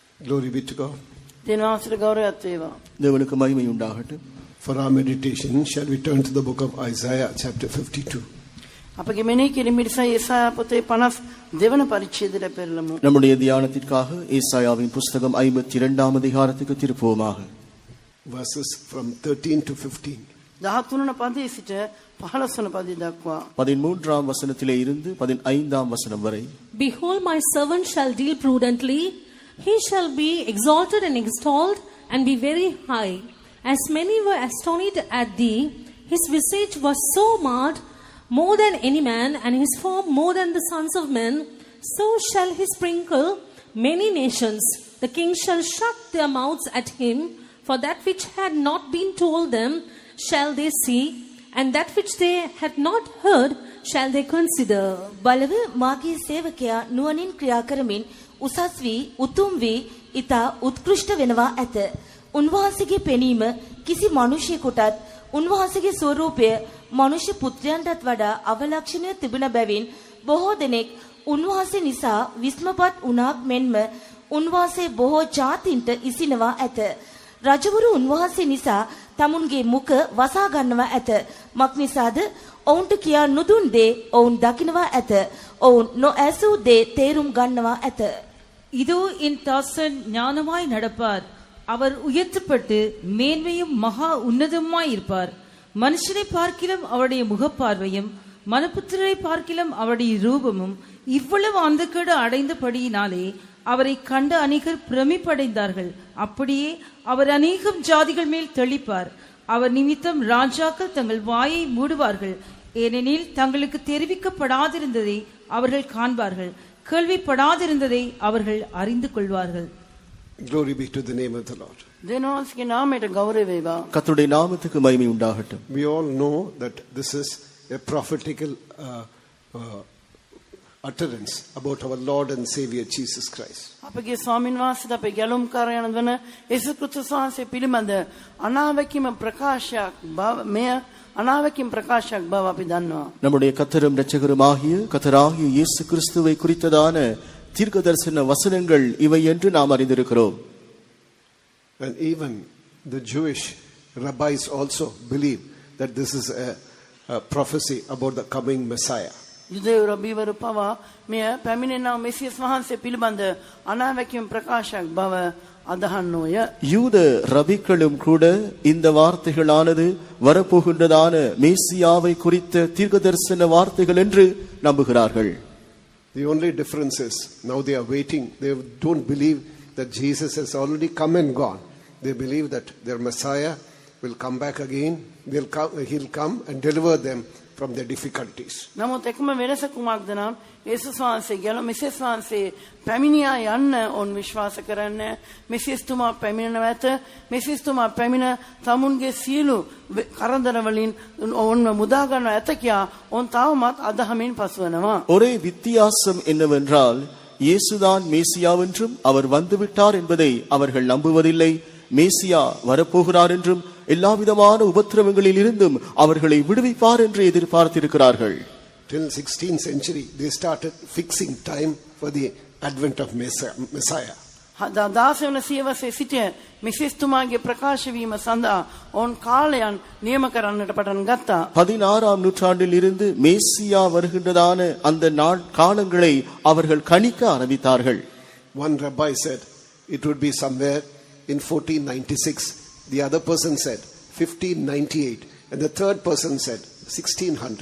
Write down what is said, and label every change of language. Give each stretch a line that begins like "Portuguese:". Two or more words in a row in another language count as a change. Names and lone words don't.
English: Glory be to God.
Sinhala: දෙවියන්ට ගෞරවයක් වේවා.
Tamil: தேவனுக்கு மகிமை உண்டாகட்டும்.
English: For our meditation, shall we turn to the book of Isaiah, chapter 52.
Sinhala: අපගේ මෙනෙහි කිරීමට යෙසායා පොතේ 52 වන පරිච්ඡේදයට පෙරළමු.
Tamil: நம்முடைய தியானத்திற்காக ஏசாயாவின் புத்தகம் 52ஆம் அதிகாரத்துக்கு திருப்புவோமாக.
English: Verses from 13 to 15.
Sinhala: 13 වන පදයේ සිට 15 වන පදය දක්වා.
Tamil: 13ஆம் வசனத்திலே இருந்து 15ஆம் வசனம் வரை.
English: Behold, my servant shall deal prudently. He shall be exalted and extolled and be very high. As many were astonished at thee, his visage was so marred, more than any man, and his form more than the sons of men. So shall he sprinkle many nations. The kings shall shut their mouths at him, for that which had not been told them shall they see, and that which they had not heard shall they consider.
Sinhala: බලව මාගේ සේවකයා නුවණින් ක්‍රියා කරමින් උසස් වී උතුම් වී ඊතා උත්කෘෂ්ඨ වෙනවා ඇත. උන්වහන්සේගේ පෙනීම කිසි මිනිසෙකුටත් උන්වහන්සේගේ ස්වරූපය මනුෂ්‍ය පුත්‍රයන්ටත් වඩා අවලක්ෂණය තිබෙන බැවින් බොහෝ දෙනෙක් උන්වහන්සේ නිසා විස්මපත් වුණාක් මෙන්ම උන්වහන්සේ බොහෝ ජාතින්ට ඉසිනවා ඇත. රජවරු උන්වහන්සේ නිසා තමුන්ගේ මුඛ වසා ගන්නවා ඇත. මක් නිසාද? ඔවුන්ට කියා නුදුන් දේ ඔවුන් දකිනවා ඇත. ඔවුන් නොඇසූ දේ තේරුම් ගන්නවා ඇත.
Tamil: இதோ என் தாசன் ஞானமாய் நடப்பார். அவர் உயர்த்தப்பட்டு மேன்மையும் மகா உன்னதமாய் இருப்பார். மனுஷனை பார்க்கிலும் அவருடைய முகப்பார்வையும் மனுபுத்திரரை பார்க்கிலும் அவருடைய ரூபமும் இவ்வளவு அந்தக்கேடு அடைந்தபடியினாலே அவரை கண்ட அநேகர் பிரமிப்படைந்தார்கள். அப்படியே அவர் அநேகம் ஜாதிகள் மேல் தெளிப்பார். அவர் நிமித்தம் ராஜாக்கள் தங்கள் வாயை மூடுவார்கள். ஏனெனில் தங்களுக்கு தெரிவிக்கப்படாதிருந்ததை அவர்கள் காண்பார்கள், கேள்விப்படாதிருந்ததை அவர்கள் அறிந்து கொள்வார்கள்.
English: Glory be to the name of the Lord.
Sinhala: දෙවියන්ගේ නාමයට ගෞරව වේවා.
Tamil: கர்த்தருடைய நாமத்துக்கு மகிமை உண்டாகட்டும்.
English: We all know that this is a prophetical utterance about our Lord and Savior Jesus Christ.
Sinhala: අපගේ ස්වාමීන් වහන්සේට අපේ ගැලුම්කාරයන් වන යේසුස් ක්‍රිස්තුස් වහන්සේ පිළිබඳ අනාවැකීම ප්‍රකාශයක් බව මෙය අනාවැකීම ප්‍රකාශයක් බව අපි දන්නවා.
Tamil: நம்முடைய கர்த்தரும் இரட்சகருமாகிய கர்த்தராகிய இயேசு கிறிஸ்துவை குறித்ததான தீர்க்கதரிசன வசனங்கள் இவை என்று நாம் அறிந்திருக்கிறோம்.
English: And even the Jewish rabbis also believe that this is a prophecy about the coming Messiah.
Sinhala: යුදෙව් රබීවරු පවා මෙය පැමිණෙනා මෙසියස් වහන්සේ පිළිබඳ අනාවැකීම ප්‍රකාශයක් බව අදහන්නෝය.
Tamil: யூத ரபிக்களும் கூட இந்த வார்த்தைகளானது வரப்போகின்றதான மேசியாவை குறித்த தீர்க்கதரிசன வார்த்தைகள் என்று நம்புகிறார்கள்.
English: The only difference is now they are waiting. They don't believe that Jesus has already come and gone. They believe that their Messiah will come back again. He'll come and deliver them from their difficulties.
Sinhala: නමුත් එකම වෙනස කුමක්ද නම් යේසුස් වහන්සේ ගැලුම් මෙසියස් වහන්සේ පැමිණියා යන්න ඔවුන් විශ්වාස කරන්නේ. මෙසියස් තුමා පැමිණෙනවා ඇත. මෙසියස් තුමා පැමිණ තමුන්ගේ සියලු කරදර වලින් ඔවුන්ව මුදා ගන්නවා ඇත කියා ඔවුන් තවමත් අදහමින් පසුවනවා.
Tamil: ஒரே வித்தியாசம் என்னவென்றால் இயேசுதான் மேசியாவென்றும் அவர் வந்துவிட்டார் என்பதை அவர்கள் நம்புவதில்லை. மேசியா வரப்போகிறார் என்றும் எல்லாவிதமான உபத்திரவங்களில் இருந்தும் அவர்களை விடுவிப்பார் என்று எதிர்பார்த்திருக்கிறார்கள்.
English: Till 16th century they started fixing time for the advent of Messiah.
Sinhala: 16 වන සියවසේ සිට මෙසියස් තුමාගේ ප්‍රකාශ වීම සඳහා ඔවුන් කාලයන් නියම කරන්නට පටන් ගත්තා.
Tamil: 16ஆம் நூற்றாண்டில் இருந்து மேசியா வருகின்றதான அந்த நாள் காலங்களை அவர்கள் கணிக்க ஆரம்பித்தார்கள்.
English: One rabbi said it would be somewhere in 1496. The other person said 1598, and the third person said 1600.